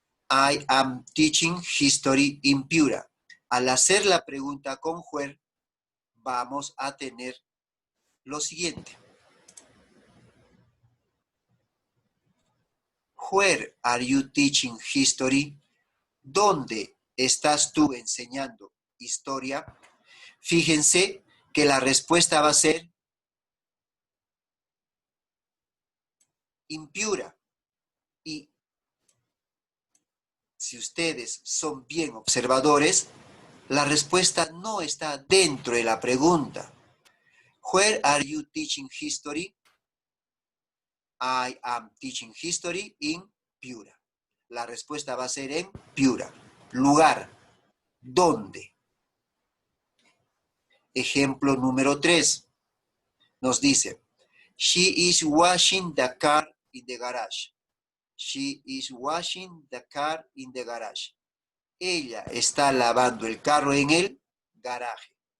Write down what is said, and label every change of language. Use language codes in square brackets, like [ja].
[en] I am teaching history in Piura. [es] Al hacer la pregunta con where, vamos a tener lo siguiente. [en] Where are you teaching history? [es] ¿Dónde estás tú enseñando historia? Fíjense que la respuesta va a ser [en] in Piura. [es] Y si ustedes son bien observadores, la respuesta no está dentro de la pregunta. [en] Where are you teaching history? I am teaching history in Piura. [es] La respuesta va a ser en Piura. Lugar. ¿Dónde? Ejemplo número 3. Nos dice, [en] she is washing the car in the garage. She is washing the car in the garage. [es] Ella está lavando el carro en el garaje.